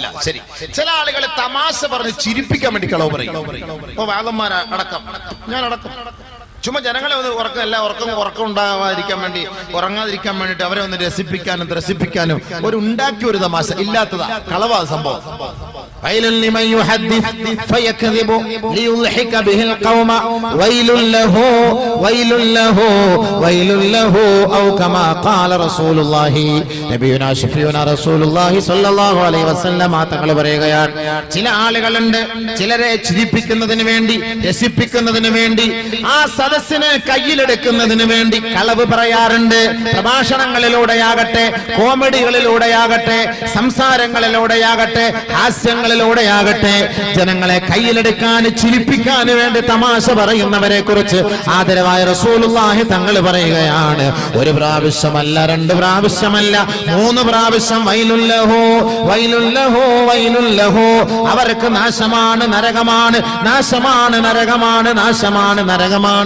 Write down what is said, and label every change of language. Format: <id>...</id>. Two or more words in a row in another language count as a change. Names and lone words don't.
<ml>ശരി, ചില ആളുകൾ തമാശ പറഞ്ഞ് ചിരിപ്പിക്കാൻ വേണ്ടി കളവ് പറയും. ഇപ്പൊ വാദന്മാർ അടക്കം, ഞാൻ അടക്കം ചുമ്മാ ജനങ്ങളെ ഒന്ന് ഉറക്കം ഉണ്ടാവാതിരിക്കാൻ വേണ്ടി, ഉറങ്ങാതിരിക്കാൻ വേണ്ടിട്ട് അവരെ ഒന്ന് രസിപ്പിക്കാനും ത്രസിപ്പിക്കാനും ഒരു ഉണ്ടാക്കിയ ഒരു തമാശ ഇല്ലാത്തതാ, കളവാ സംഭവം.</ml> <ar>ويل لمن يحدث فيكذب ليضحك به القوم ويل له ويل له ويل له أو كما قال رسول الله نبينا شفيعنا رسول الله صلى الله عليه وسلم</ar> <ml>തങ്ങൾ പറയുകയാണ്, ചില ആളുകളുണ്ട് ചിലരെ ചിരിപ്പിക്കുന്നതിന് വേണ്ടി, രസിപ്പിക്കുന്നതിന് വേണ്ടി, ആ സദസ്സിനെ കയ്യിലെടുക്കുന്നതിന് വേണ്ടി കളവ് പറയാറുണ്ട്. പ്രഭാഷണങ്ങളിലൂടെയാകട്ടെ, കോമഡികളിലൂടെയാകട്ടെ, സംസാരങ്ങളിലൂടെയാകട്ടെ, ഹാസ്യങ്ങളിലൂടെയാകട്ടെ, ജനങ്ങളെ കയ്യിലെടുക്കാൻ, ചിരിപ്പിക്കാൻ വേണ്ടി തമാശ പറയുന്നവരെ കുറിച്ച് ആദരവായ റസൂലുള്ളാഹി തങ്ങൾ പറയുകയാണ്, ഒരു പ്രാവശ്യമല്ല, 2 പ്രാവശ്യമല്ല, 3 പ്രാവശ്യം</ml> <ar>ويل له ويل له ويل له,</ar> <ml>അവർക്ക് നാശമാണ്, നരകമാണ്, നാശമാണ്, നരകമാണ്, നാശമാണ്, നരകമാണ്.</ml>